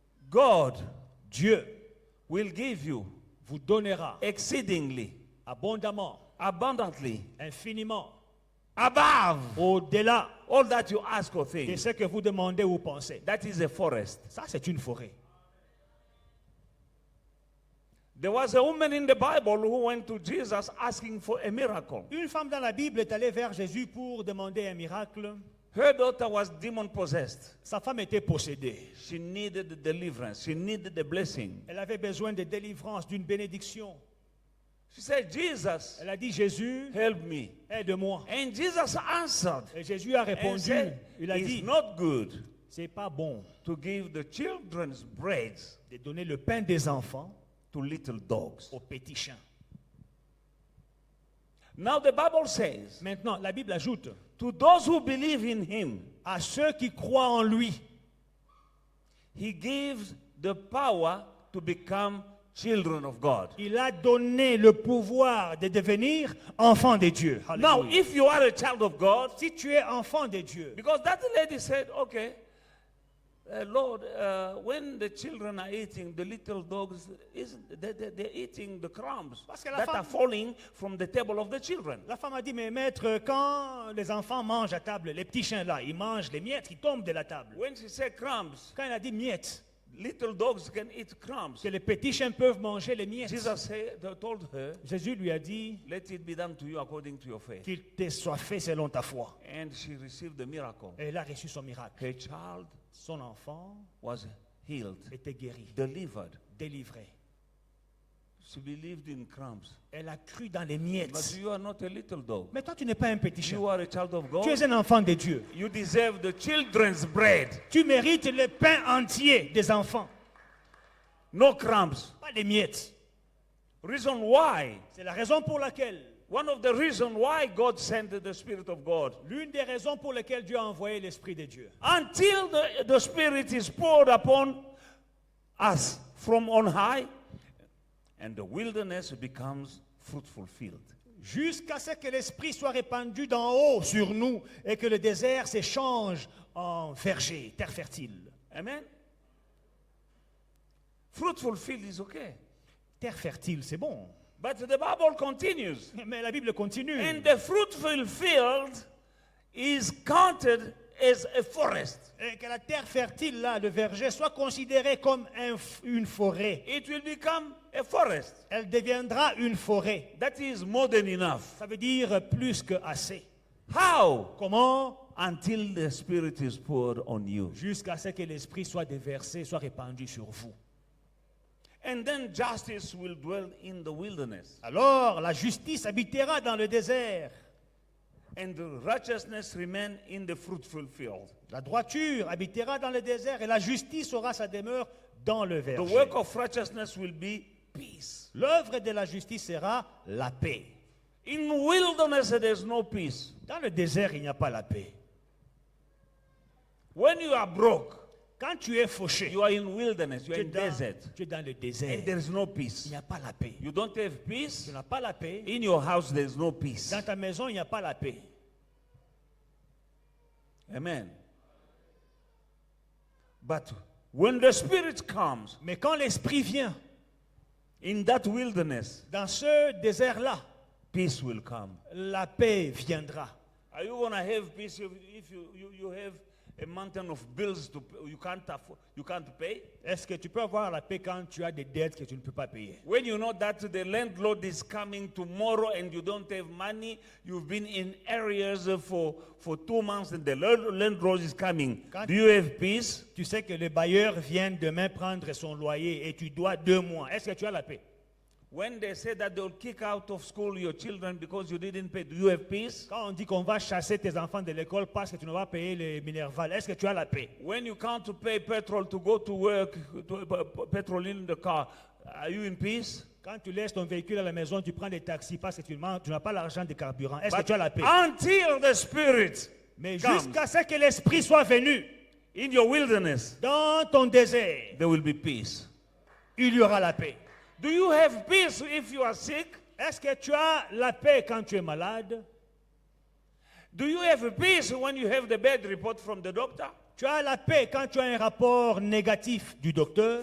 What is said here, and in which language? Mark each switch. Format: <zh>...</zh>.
<en>God</en> <fr>Dieu</fr> <en>will give you</en> <fr>vous donnera</fr> <en>exceedingly,</en> <fr>abondamment,</fr> <en>abundantly,</en> <fr>infiniment,</fr> <en>above</en> <fr>au-delà</fr> <en>all that you ask or</en> <fr>de</fr> <en>think.</en> <fr>ce que vous demandez ou pensez.</fr> <en>That is a forest.</en> <fr>Ça, c'est une forêt.</fr> <en>There was a woman in the Bible who went to Jesus asking for a miracle.</en> <fr>Une femme dans la Bible est allée vers Jésus pour demander un miracle.</fr> <en>Her daughter was demon possessed.</en> <fr>Sa femme était possédée.</fr> <en>She needed deliverance. She needed the blessing.</en> <fr>Elle avait besoin de délivrance, d'une bénédiction.</fr> <en>She said, Jesus,</en> <fr>Elle a dit, Jésus,</fr> <en>help me.</en> <fr>aide-moi.</fr> <en>And Jesus answered</en> <fr>Et Jésus a</fr> <en>and</en> <fr>répondu,</fr> <en>said,</en> <fr>il a</fr> <en>it's</en> <fr>dit,</fr> <en>not good</en> <fr>c'est pas bon</fr> <en>to give the children's bread</en> <fr>de donner le pain des enfants</fr> <en>to little dogs.</en> <fr>aux petits chiens.</fr> <en>Now the Bible says,</en> <fr>Maintenant, la Bible ajoute,</fr> <en>to those who believe in him,</en> <fr>à ceux qui croient en lui,</fr> <en>he gives the power to become children of God.</en> <fr>Il a donné le pouvoir de devenir enfant de Dieu.</fr> <en>Now,</en> <fr>Alléluia.</fr> <en>if you are a child of God,</en> <fr>Si tu es enfant de Dieu,</fr> <en>because that lady said, okay, Lord, when the children are eating, the little dogs, they're eating the crumbs</en> <fr>Parce que la</fr> <en>that</en> <fr>femme-</fr> <en>are falling from the table of the children.</en> <fr>la femme a dit, mais maître, quand les enfants mangent à table, les petits chiens là, ils mangent les miettes qui tombent de la table.</fr> <en>When she said crumbs,</en> <fr>Quand il a dit miettes,</fr> <en>little dogs can eat crumbs.</en> <fr>que les petits chiens peuvent manger les miettes,</fr> <en>Jesus told her,</en> <fr>Jésus lui a dit</fr> <en>let it be done to you according to your faith.</en> <fr>qu'il te soit fait selon ta foi.</fr> <en>And she received the miracle.</en> <fr>Et elle a reçu son miracle.</fr> <en>Her child</en> <fr>Son enfant</fr> <en>was healed,</en> <fr>était guéri,</fr> <en>delivered.</en> <fr>délivré.</fr> <en>She believed in crumbs.</en> <fr>Elle a cru dans les</fr> <en>But</en> <fr>miettes.</fr> <en>you are not a little dog.</en> <fr>Mais toi, tu n'es pas un petit chien.</fr> <en>You are a child of God.</en> <fr>Tu es un enfant de Dieu.</fr> <en>You deserve the children's bread,</en> <fr>Tu mérites le pain entier des enfants,</fr> <en>no crumbs.</en> <fr>pas des miettes.</fr> <en>Reason why?</en> <fr>C'est la raison pour laquelle,</fr> <en>One of the reasons why God sent the Spirit of God.</en> <fr>l'une des raisons pour lesquelles Dieu a envoyé l'Esprit de Dieu.</fr> <en>Until the Spirit is poured upon us from on high, and the wilderness becomes fruitful field.</en> <fr>Jusqu'à ce que l'Esprit soit répandu d'en haut sur nous et que le désert s'échange en verger, terre fertile.</fr> <en>Amen? Fruitful field is okay.</en> <fr>Terre fertile, c'est bon.</fr> <en>But the Bible continues.</en> <fr>Mais la Bible continue.</fr> <en>And the fruitful field is counted as a forest.</en> <fr>Et que la terre fertile, là, le verger, soit considérée comme une forêt.</fr> <en>It will become a forest.</en> <fr>Elle deviendra une forêt.</fr> <en>That is more than enough.</en> <fr>Ça veut dire plus que assez.</fr> <en>How?</en> <fr>Comment?</fr> <en>Until the Spirit is poured on you.</en> <fr>Jusqu'à ce que l'Esprit soit déversé, soit répandu sur vous.</fr> <en>And then justice will dwell in the wilderness.</en> <fr>Alors la justice habitera dans le désert.</fr> <en>And the righteousness remain in the fruitful field.</en> <fr>La droiture habitera dans le désert et la justice aura sa demeure dans le</fr> <en>The</en> <fr>verger.</fr> <en>work of righteousness will be peace.</en> <fr>L'œuvre de la justice sera la paix.</fr> <en>In wilderness there's no peace.</en> <fr>Dans le désert, il n'y a pas la paix.</fr> <en>When you are broke,</en> <fr>Quand tu es fauché,</fr> <en>you are in wilderness, you are</en> <fr>tu es</fr> <en>in</en> <fr>dans,</fr> <en>desert,</en> <fr>tu es dans le</fr> <en>and</en> <fr>désert.</fr> <en>there is no</en> <fr>Il</fr> <en>peace.</en> <fr>n'y a pas la paix.</fr> <en>You don't have peace.</en> <fr>Tu n'as pas la paix.</fr> <en>In your house there is no peace.</en> <fr>Dans ta maison, il n'y a pas la paix.</fr> <en>Amen. But when the Spirit comes</en> <fr>Mais quand l'Esprit vient,</fr> <en>in that wilderness,</en> <fr>dans ce désert-là,</fr> <en>peace will come.</en> <fr>la paix viendra.</fr> <en>Are you going to have peace if you have a mountain of bills you can't afford, you can't pay?</en> <fr>Est-ce que tu peux avoir la paix quand tu as des dettes que tu ne peux pas payer?</fr> <en>When you know that the landlord is coming tomorrow and you don't have money, you've been in areas for 2 months and the landlord is coming. Do you have peace?</en> <fr>Tu sais que le bailleur vient demain prendre son loyer et tu dois 2 mois. Est-ce que tu as la paix?</fr> <en>When they say that they'll kick out of school your children because you didn't pay, do you have peace?</en> <fr>Quand on dit qu'on va chasser tes enfants de l'école parce que tu ne vas pas payer les Minerval, est-ce que tu as la paix?</fr> <en>When you can't pay petrol to go to work, petrol in the car, are you in peace?</en> <fr>Quand tu laisses ton véhicule à la maison, tu prends des taxis parce que tu n'as pas l'argent de carburant. Est-ce que</fr> <en>But</en> <fr>tu as la paix?</fr> <en>until the Spirit</en> <fr>Mais</fr> <en>comes</en> <fr>jusqu'à ce que l'Esprit soit venu</fr> <en>in your wilderness,</en> <fr>dans ton désert,</fr> <en>there will be peace.</en> <fr>il y aura la paix.</fr> <en>Do you have peace if you are sick?</en> <fr>Est-ce que tu as la paix quand tu es malade?</fr> <en>Do you have peace when you have the bad report from the doctor?</en> <fr>Tu as la paix quand tu as un rapport négatif du docteur?</fr>